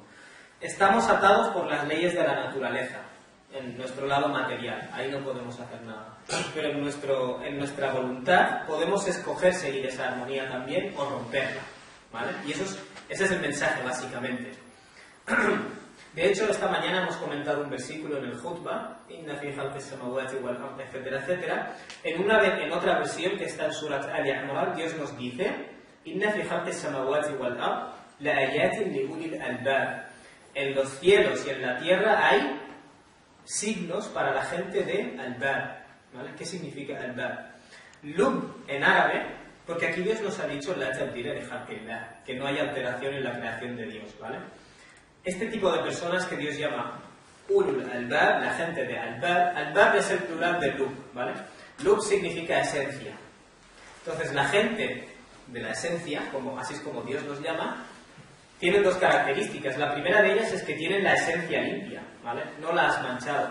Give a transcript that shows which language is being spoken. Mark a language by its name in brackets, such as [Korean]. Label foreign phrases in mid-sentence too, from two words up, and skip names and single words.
[Spanish] Estamos atados por las leyes de la naturaleza, en nuestro lado material, ahí no podemos hacer nada. Pero en nuestra voluntad podemos escoger seguir esa armonía también o romperla, ¿vale? Y ese es el mensaje, básicamente. De hecho, esta mañana hemos comentado un versículo en el Jutba, [Arabic] إن في خلق السماوات والأرض, [Spanish] etcétera, etcétera. En otra versión que está en Surat Al-Imran, Dios nos dice, [Arabic] إن في خلق السماوات والأرض لآيات لأولي الألباب. [Spanish] En los cielos y en la tierra hay signos para la gente de albab, ¿vale? ¿Qué significa albab? Lub en árabe, porque aquí Dios nos ha dicho [Arabic] لا تبديل [Spanish] de khalqillah, que no hay alteración en la creación de Dios, ¿vale? Este tipo de personas que Dios llama [Arabic] أولو الألباب, [Spanish] la gente de albab, albab es el plural de lub, ¿vale? Lub significa esencia. Entonces la gente de la esencia, así es como Dios los llama, tienen dos características. La primera de ellas es que tienen la esencia limpia, ¿vale? No la has manchado.